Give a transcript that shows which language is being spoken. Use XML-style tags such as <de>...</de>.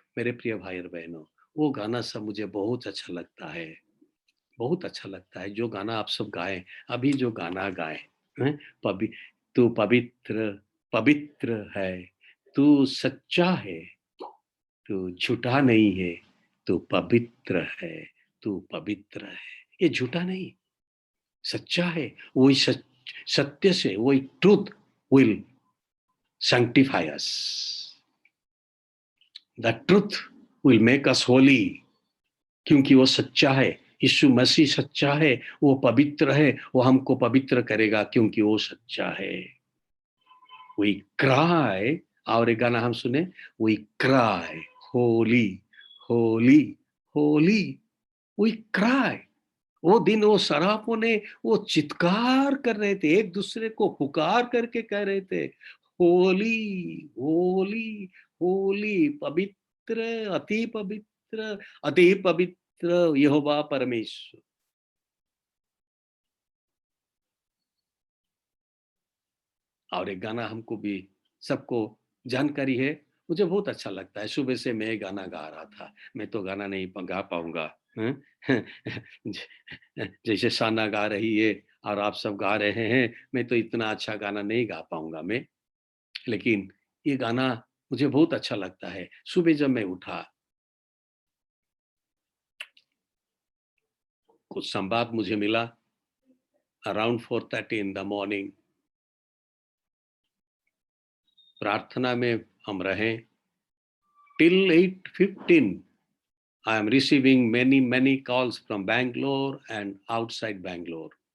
<hi>मेरे प्रिय भाई और बहनों, वो गाना सब मुझे बहुत अच्छा लगता है, बहुत अच्छा लगता है। जो गाना आप सब गाए, अभी जो गाना गाए, तू पवित्र पवित्र है, तू सच्चा है, तू झूठा नहीं है, तू पवित्र है, तू पवित्र है। ये झूठा नहीं, सच्चा है। वही सत्य से, वही</hi> <en>Truth will sanctify us. The truth will make us holy,</en> <hi>क्योंकि वो सच्चा है। यीशु मसीह सच्चा है, वो पवित्र है, वो हमको पवित्र करेगा क्योंकि वो सच्चा है।</hi> <en>We cry,</en> <hi>और एक गाना हम सुने,</hi> <en>We cry holy holy holy, we cry</en> <hi>वो दिन वो सरापों ने वो चित्कार कर रहे थे, एक दूसरे को पुकार करके कह रहे थे, होली होली होली, पवित्र अति पवित्र यहोवा परमेश्वर। और एक गाना हमको भी सबको जानकारी है, मुझे बहुत अच्छा लगता है। सुबह से मैं गाना गा रहा था, मैं तो गाना नहीं गा पाऊंगा, जैसे शाना गा रही है और आप सब गा रहे हैं, मैं तो इतना अच्छा गाना नहीं गा पाऊंगा मैं, लेकिन ये गाना मुझे बहुत अच्छा लगता है। सुबह जब मैं उठा, कुछ संवाद मुझे मिला</hi> <en>Around 4:30 in the morning.</en> <hi>प्रार्थना में हम रहें</hi> <en>till 8:15. I am receiving many calls from Bangalore and outside Bangalore.</en>